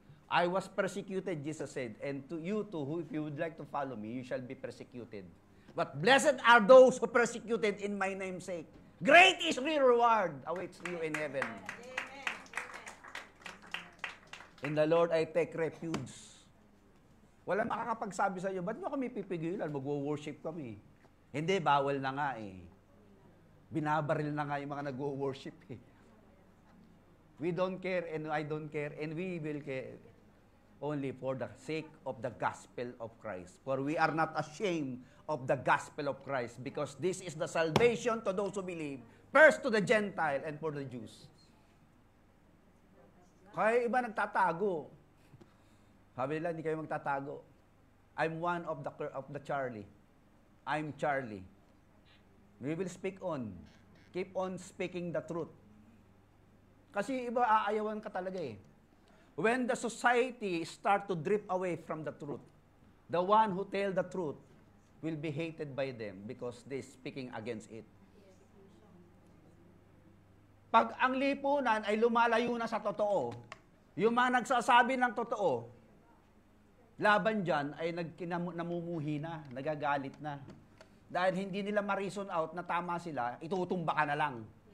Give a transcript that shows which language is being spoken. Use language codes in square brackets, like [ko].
[en] I was persecuted, Jesus said, and to you too, if you would like to follow me, you shall be persecuted. But blessed are those who persecuted in my name's sake. Great is your reward awaits you in heaven. In the Lord I take refuge. [tl] Wala makakapagsabi sa iyo, ba't mo kami pipigilan? Mag-worship kami. Hindi, bawal na nga eh. Binabaril na nga yung mga nag-worship eh. [en] We don't care and I don't care and we will care only for the sake of the gospel of Christ. For we are not ashamed of the gospel of Christ because this is the salvation to those who believe, first to the Gentile and for the Jews. [tl] Kaya iba nagtatago. Sabi nila, hindi kayo magtatago. [en] I'm one of the Charlie. I'm Charlie. We will speak on. Keep on speaking the truth. [tl] Kasi iba aayawan ka talaga eh. [en] When the society start to drift away from the truth, the one who tell the truth will be hated by them because they speaking against it. [tl] Pag ang lipunan ay lumalayo na sa totoo, yung mga nagsasabi ng totoo, laban dyan ay namumuhi na, nagagalit na. Dahil hindi nila ma-reason out na tama sila, itutumba ka na lang.